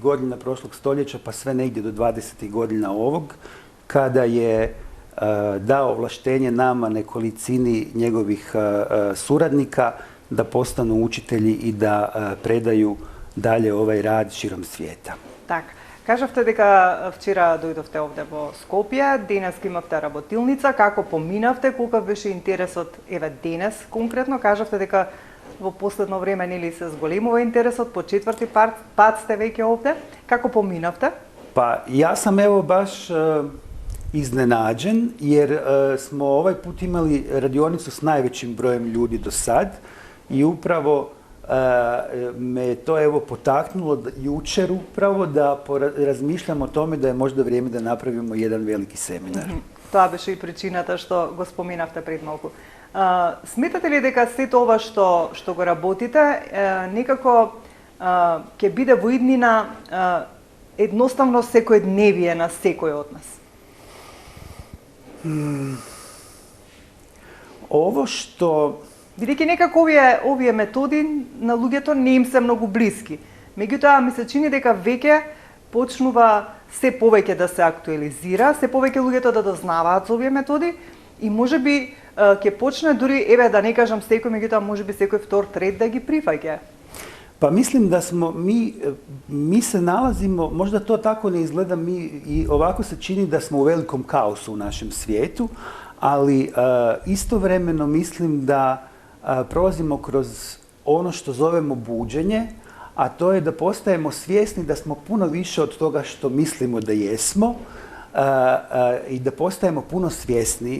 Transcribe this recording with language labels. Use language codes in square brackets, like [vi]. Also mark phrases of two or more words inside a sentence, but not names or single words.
[hr] godina prošlog stoljeća pa sve negdje do 20. godina ovog, kada je dao ovlaštenje nama, nekolicini njegovih suradnika, da postanu učitelji i da predaju dalje ovaj rad širom svijeta. [mk] Так, кажавте дека вчера дојдовте овде во Скопје, денес имавте работилница, како поминавте, колку беше интересот еве денес конкретно? Кажавте дека во последно време нели се зголемува интересот, по 4. пат сте веќе овде. Како поминавте? [hr] Pa ja sam evo baš iznenađen jer smo ovaj put imali radionicu s najvećim brojem ljudi do sad i upravo me to evo potaknulo jučer upravo da razmišljam o tome da je možda vrijeme da napravimo jedan veliki seminar. [mk] Тоа беше и причината што го споменавте пред малку. Сметате ли дека сето ова што го работите некако ќе биде во иднина едноставно секојдневие на секој од нас? [hr] Ovo što... [mk] Бидејќи некако овие методи на луѓето не им се многу блиски. Меѓутоа ми се чини дека веќе почнува се повеќе да се актуализира, се повеќе луѓето да дознаваат за овие методи и можеби ќе почне дури, еве да не кажам секој, меѓутоа можеби секој втор, трет да ги прифаќа. [hr] Pa mislim da smo mi se nalazimo, možda to tako ne izgleda, i ovako se čini da smo u velikom kaosu u našem svijetu, ali istovremeno mislim da prolazimo kroz ono što zovemo buđenje, a to je da postajemo svjesni da smo puno više od toga što mislimo da jesmo i da postajemo puno svjesniji.